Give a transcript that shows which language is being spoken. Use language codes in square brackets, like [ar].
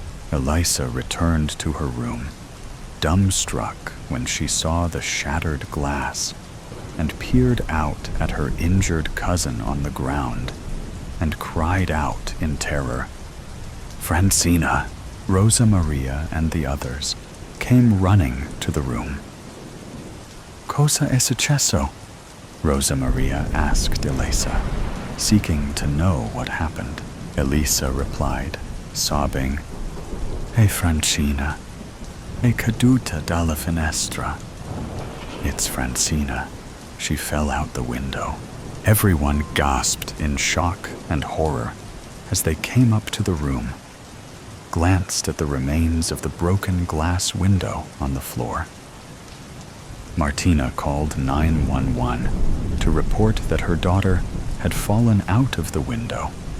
[en] Elisa returned to her room, dumbstruck when she saw the shattered glass, and peered out at her injured cousin on the ground and cried out in terror. Francina, Rosa Maria, and the others came running to the room. [it] "Cosa è successo?" [en] Rosa Maria asked Elisa, seeking to know what happened. [it] Elisa [en] replied, sobbing, [it] "È Francina, è caduta dalla finestra." [en] It's Francina. She fell out the window. Everyone gasped in shock and horror as they came up to the room, glanced at the remains of the broken glass window on the floor. Martina called 911 to report that her daughter had fallen out of the window.